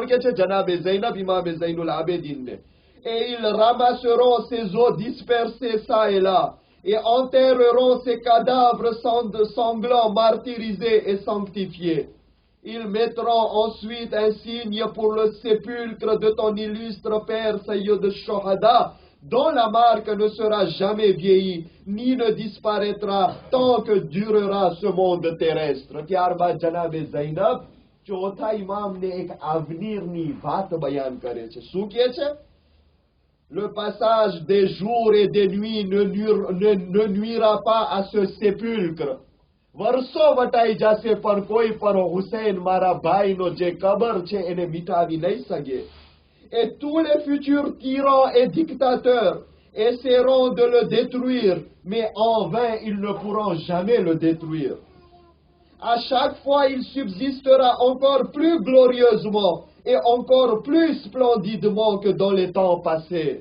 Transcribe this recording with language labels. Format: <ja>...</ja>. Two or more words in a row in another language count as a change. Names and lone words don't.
<fr>Et ils ramasseront ses os dispersés çà et là, et enterreront ses cadavres sanglants, martyrisés et sanctifiés. Ils mettront ensuite un signe pour le sépulcre de ton illustre père Sayyid al-Shohada, dont la marque ne sera jamais vieillie, ni ne disparaîtra tant que durera ce monde terrestre.</fr> <gu>ત્યારબાદ જનાબે ઝૈનબ ચોથા ઇમામને એક અવનીરની વાત બયાન કરે છે. શું કહે છે?</gu> <fr>Le passage des jours et des nuits ne nuira pas à ce sépulcre.</fr> <gu>વર્ષો વટાઈ જશે પણ કોઈ પણ હુસૈન મારા ભાઈનો જે કબર છે એને મિટાવી નહીં શકે.</gu> <fr>Et tous les futurs tyrans et dictateurs essaieront de le détruire, mais en vain ils ne pourront jamais le détruire. À chaque fois, il subsistera encore plus glorieusement et encore plus splendidement que dans les temps passés.</fr>